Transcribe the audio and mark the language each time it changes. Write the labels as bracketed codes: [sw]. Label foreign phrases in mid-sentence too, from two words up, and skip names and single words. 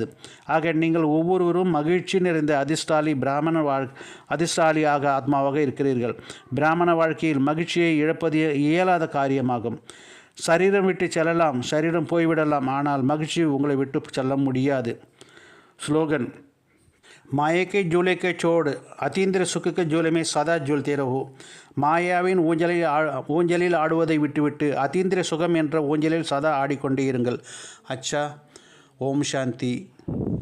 [ta] ஆக நீங்கள் ஒவ்வொருவரும் மகிழ்ச்சி நிறைந்த அதிர்ஷ்டாலியாக ஆத்மாவாக இருக்கிறீர்கள். பிராமண வாழ்க்கையில் மகிழ்ச்சியை இழப்பது இயலாத காரியமாகும். சரீரம் விட்டு செல்லலாம், சரீரம் போய்விடலாம், ஆனால் மகிழ்ச்சி உங்களை விட்டு செல்ல முடியாது. ஸ்லோகன், [hi] माया के झूले के छोड़ अतीन्द्र सुख के झूले में सदा झूलते रहो. [ta] மாயாவின் ஊஞ்சலில் ஆடுவதை விட்டுவிட்டு அதீந்திர சுகம் என்ற ஊஞ்சலில் சதா ஆடிக்கொண்டே இருங்கள். [hi] अच्छा, ओम शांति.